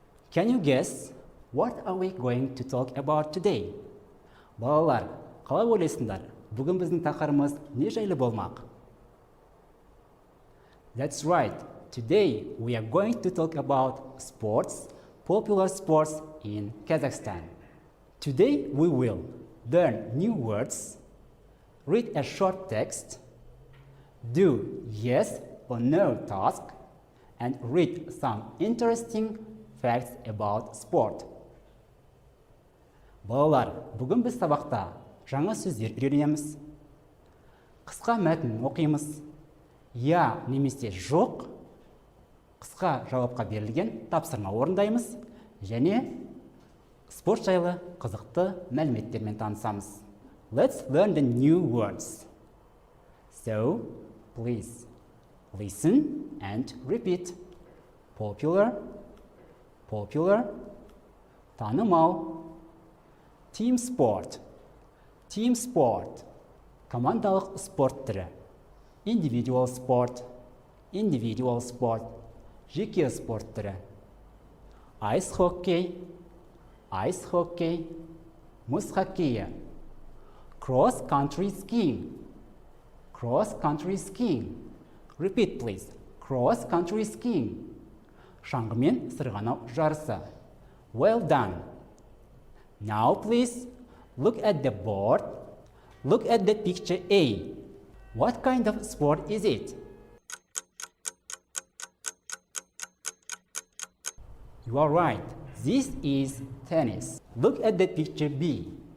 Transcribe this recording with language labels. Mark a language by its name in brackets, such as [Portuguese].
[English] Can you guess what are we going to talk about today? [Kazakh] Балалар, қалай ойлайсыңдар? Бүгін біздің тақырыбымыз не жайлы болмақ? [English] That's right. Today we are going to talk about sports, popular sports in Kazakhstan. Today we will learn new words, read a short text, do yes or no task, and read some interesting facts about sport. [Kazakh] Балалар, бүгін біз сабақта жаңа сөздер үйренеміз. Қысқа мәтін оқимыз. Я немесе жоқ, қысқа жауапқа берілген тапсырма орындаймыз және спорт жайлы қызықты мәліметтермен танысамыз. [English] Let's learn the new words. So, please listen and repeat. Popular, popular, [Kazakh] танымал, [English] team sport, team sport, [Kazakh] командалық спорт түрі, [English] individual sport, individual sport, [Kazakh] жеке спорт түрі, [English] ice hockey, ice hockey, [Kazakh] мұз хоккейі, [English] cross country skiing, cross country skiing. Repeat please. Cross country skiing. [Kazakh] Шаңғымен сырғанау жарысы. [English] Well done. Now please look at the board. Look at the picture A. What kind of sport is it? You are right. This is tennis. Look at the picture B.